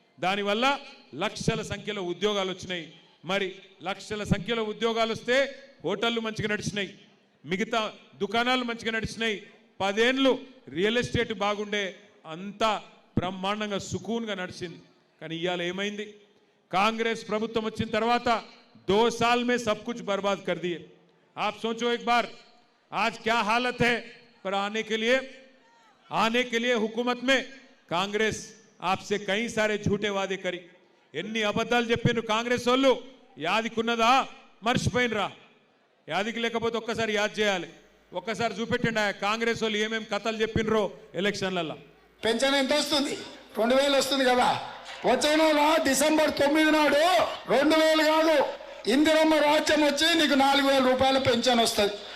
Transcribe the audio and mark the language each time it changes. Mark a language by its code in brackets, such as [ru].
[te] దానివల్ల లక్షల సంఖ్యలో ఉద్యోగాలు వచ్చినాయి. మరి లక్షల సంఖ్యలో ఉద్యోగాలు వస్తే హోటళ్ళు మంచిగా నడిచినాయి, మిగతా దుకాణాలు మంచిగా నడిచినాయి. 10 ఏళ్ళు రియల్ ఎస్టేట్ బాగుండే, అంతా బ్రహ్మాండంగా సుకూన్గా నడిచింది. కానీ ఇవాళ ఏమైంది? [hi] कांग्रेस प्रभुत्व [te] వచ్చిన తర్వాత [hi] 2 साल में सब कुछ बर्बाद कर दिए। आप सोचो एक बार आज क्या हालत है। पर आने के लिए हुकूमत में कांग्रेस आपसे कई सारे झूठे वादे करी, [te] ఎన్ని అబద్ధాలు చెప్పిన కాంగ్రెస్ వాళ్ళు యాదికున్నదా మర్చిపోయినరా? యాదికి లేకపోతే ఒక్కసారి యాద్ చేయాలి, ఒక్కసారి చూపెట్టండి కాంగ్రెస్ వాళ్ళు ఏమేం కథలు చెప్పినరో ఎలక్షన్లలో. పెన్షన్ ఎంత వస్తుంది? 2,000 వస్తుంది కదా. వచ్చే నెల డిసెంబర్ 9 నాడు 2,000 కాదు, ఇందిరమ్మ రాజ్యం వచ్చి నీకు 4,000 రూపాయల పెన్షన్ వస్తుంది.